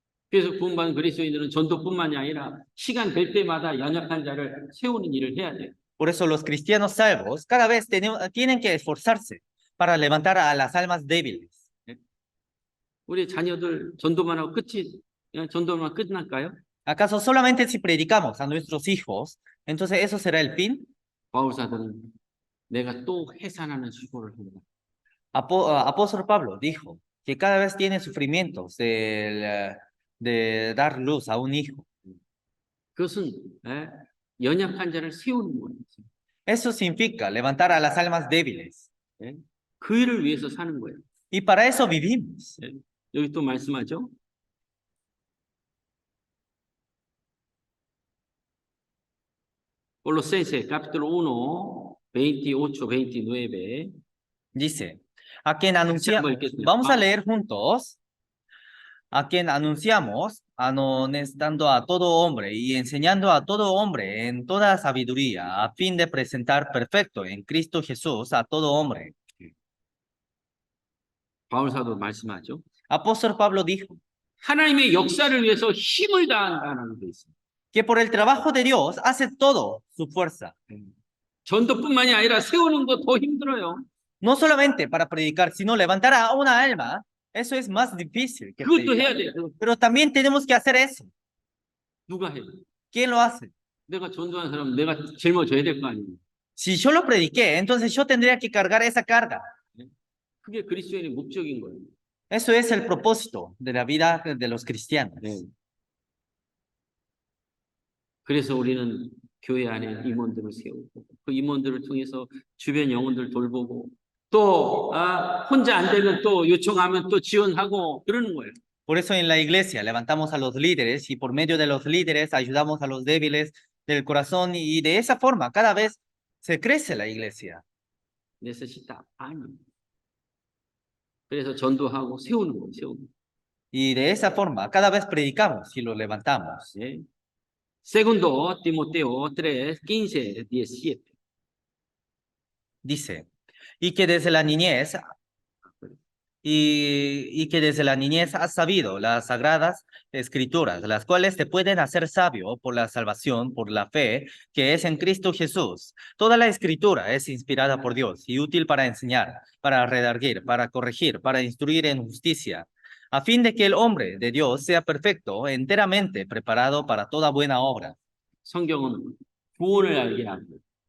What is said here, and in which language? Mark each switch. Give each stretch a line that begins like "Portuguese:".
Korean: 그래서 구원받은 그리스도인들은 전도뿐만이 아니라 시간 될 때마다 연약한 자를 세우는 일을 해야 돼요.
Spanish: Por eso los cristianos salvos cada vez tienen que esforzarse para levantar a las almas débiles.
Korean: 우리 자녀들 전도만 끝날까요?
Spanish: ¿Acaso solamente si predicamos a nuestros hijos, entonces eso será el fin?
Korean: 바울사들은 내가 또 해산하는 수고를 한다.
Spanish: Apóstol Pablo dijo que cada vez tiene sufrimientos de dar luz a un hijo.
Korean: 그것은 연약한 자를 세우는 거예요.
Spanish: Eso significa levantar a las almas débiles.
Korean: 그 일을 위해서 사는 거예요.
Spanish: Y para eso vivimos.
Korean: 여기 또 말씀하죠.
Spanish: Colosenses capítulo 1, 28, 29. Dice, a quien anunciamos, vamos a leer juntos, a quien anunciamos, amonestando a todo hombre y enseñando a todo hombre en toda sabiduría, a fin de presentar perfecto en Cristo Jesús a todo hombre.
Korean: 바울사도 말씀하죠.
Spanish: Apóstol Pablo dijo
Korean: 하나님의 역사를 위해서 힘을 다한다는 게 있습니다.
Spanish: que por el trabajo de Dios hace todo su fuerza.
Korean: 전도뿐만이 아니라 세우는 거 더 힘들어요.
Spanish: No solamente para predicar, sino levantar a una alma. Eso es más difícil que
Korean: 그것도
Spanish: predicar.
Korean: 해야 돼.
Spanish: Pero también tenemos que hacer eso.
Korean: 누가 해?
Spanish: ¿Quién lo hace?
Korean: 내가 전도한 사람 내가 짊어져야 될 거 아니에요.
Spanish: Si yo lo prediqué, entonces yo tendría que cargar esa carga.
Korean: 그게 그리스도인의 목적인 거예요.
Spanish: Eso es el propósito de la vida de los cristianos.
Korean: 네. 그래서 우리는 교회 안에 임원들을 세우고 그 임원들을 통해서 주변 영혼들 돌보고 또 혼자 안 되면 또 요청하면 또 지원하고 그러는 거예요.
Spanish: Por eso en la iglesia levantamos a los líderes y por medio de los líderes ayudamos a los débiles del corazón y de esa forma cada vez se crece la iglesia. necesita ánimo.
Korean: 그래서 전도하고 세우는 거예요. 세우는 거.
Spanish: Y de esa forma cada vez predicamos y lo levantamos. 네. Segundo Timoteo 3, 15, 17. Dice, y que desde la niñez y que desde la niñez has sabido las sagradas escrituras, las cuales te pueden hacer sabio por la salvación, por la fe que es en Cristo Jesús. Toda la escritura es inspirada por Dios y útil para enseñar, para redarguir, para corregir, para instruir en justicia, a fin de que el hombre de Dios sea perfecto, enteramente preparado para toda buena obra.
Korean: 성경은 구원을 알게 하고